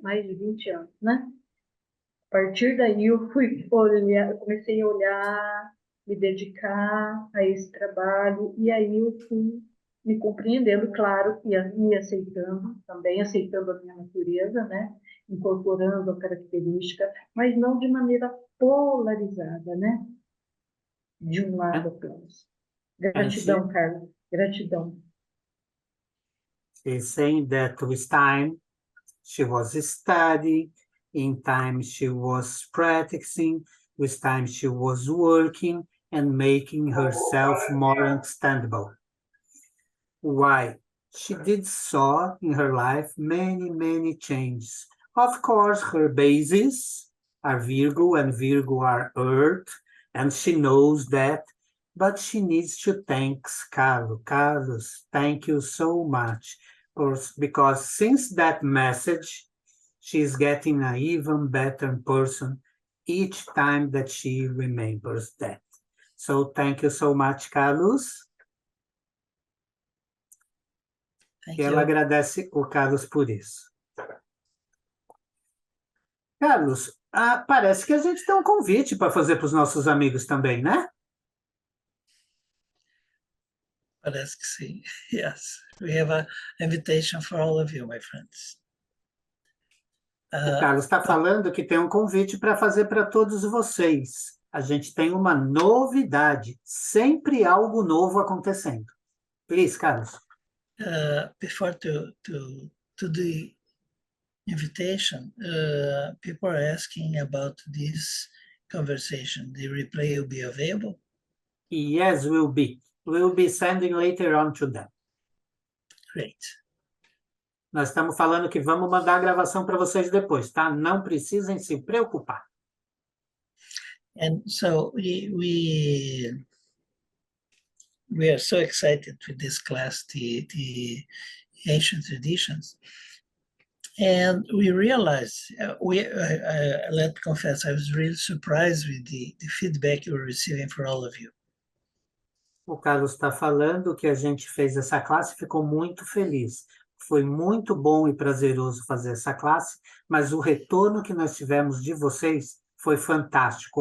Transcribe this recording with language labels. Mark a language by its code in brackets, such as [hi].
[pt] Mais de 20 anos, né? A partir daí eu fui olhar, eu comecei a olhar, me dedicar a esse trabalho, e aí eu fui me compreendendo, claro, e me aceitando, também aceitando a minha natureza, né? Incorporando a característica, mas não de maneira polarizada, né? De um lado apenas. Gratidão, Carlos, gratidão. [en] She's saying that with time, she was studying, in time she was practicing, with time she was working and making herself more understandable. Why? She did saw in her life many changes. Of course, her bases are Virgo, and Virgo are Earth, and she knows that, but she needs to thank Carlos. Carlos, thank you so much, because since that message, she's getting an even better person each time that she remembers that. So thank you so much, Carlos. Thank [pt] E ela [en] you. [pt] agradece o Carlos por isso. Carlos, parece que a gente tem um convite para fazer para os nossos amigos também, né? Parece que sim. [en] Yes, we have an invitation for all of you, my friends. [pt] O Carlos está falando que tem um convite para fazer para todos vocês. A gente tem uma novidade, sempre algo novo acontecendo. [en] Please, Carlos. Before to the invitation, people are asking about this conversation. The replay will be available? Yes, will be. We'll be sending later on to them. Great. [pt] Nós estamos falando que vamos mandar a gravação para vocês depois, tá? Não precisem se preocupar. [en] And so we are so excited with this class, the ancient traditions. And we realized, let's confess, I was really surprised with the feedback you were receiving for all of you. [pt] O Carlos está falando que a gente fez essa classe, ficou muito feliz. Foi muito bom e prazeroso fazer essa classe, mas o retorno que nós tivemos de vocês foi fantástico.